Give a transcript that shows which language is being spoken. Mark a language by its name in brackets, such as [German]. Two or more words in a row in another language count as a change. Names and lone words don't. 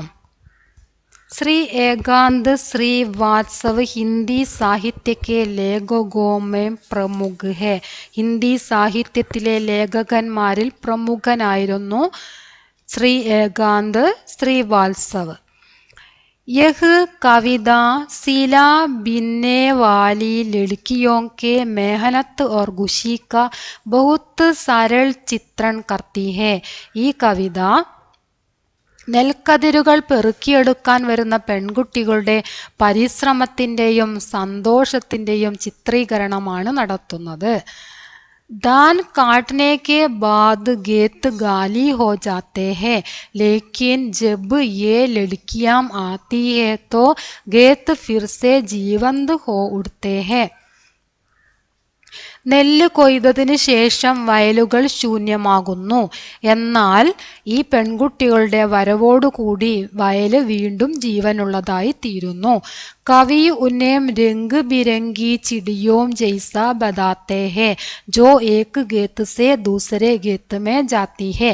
[Hindi] श्री एकांत श्रीवास्तव हिंदी साहित्य के लेखकों में प्रमुख है. [Malayalam] ഹിന്ദി സാഹിത്യത്തിലെ ലേഖകന്മാരിൽ പ്രമുഖനായിരുന്നു ശ്രീ ഏകാന്ത് ശ്രീവാത്സവ്. [Hindi] यह कविता सिला बिनने वाली लड़कियों के मेहनत और खुशी का बहुत सरल चित्रण करती है. [Malayalam] ഈ കവിത നെൽക്കതിരുകൾ പെറുക്കിയെടുക്കാൻ വരുന്ന പെൺകുട്ടികളുടെ പരിശ്രമത്തിൻ്റെയും സന്തോഷത്തിൻ്റെയും ചിത്രീകരണമാണ് നടത്തുന്നത്. [Hindi] धान काटने के बाद खेत गाली हो जाते हैं, लेकिन जब ये लड़कियां आती है तो खेत फिर से जीवंत हो उठते हैं. [Malayalam] നെല്ല് കൊയ്തതിന് ശേഷം വയലുകൾ ശൂന്യമാകുന്നു. എന്നാൽ ഈ പെൺകുട്ടികളുടെ വരവോടുകൂടി വയല് വീണ്ടും ജീവനുള്ളതായി തീരുന്നു. [Hindi] कवि उन्हें रंग बिरंगी चिड़ियों जैसा बताते हैं जो एक खेत से दूसरे खेत में जाती हैं.